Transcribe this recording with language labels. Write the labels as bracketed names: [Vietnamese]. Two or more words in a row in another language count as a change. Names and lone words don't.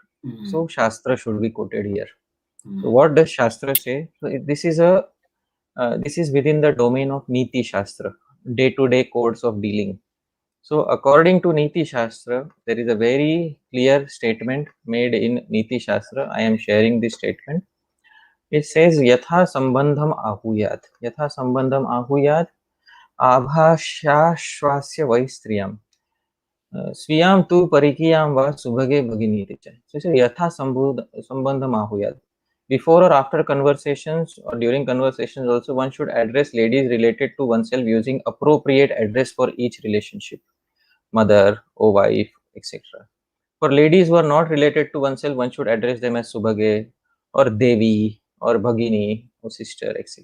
[English] So Shastra should be quoted here. So what does Shastra say? So this is within the domain of Niti Shastra, day-to-day codes of dealing. So according to Niti Shastra, there is a very clear statement made in Niti Shastra. I am sharing this statement. It says, [Sanskrit] Yatha sambandham ahuyat. Yatha sambandham ahuyat abhashashwasya vaistriyam. Swiyam tu parikiyam va subhage bhaginiti cha. [English] So it says, [Sanskrit] Yatha sambandham ahuyat. [English] Before or after conversations or during conversations also, one should address ladies related to oneself using appropriate address for each relationship. Mother, or wife, etc. For ladies who are not related to oneself, one should address them as Subhage or Devi or Bhagini or sister, etc.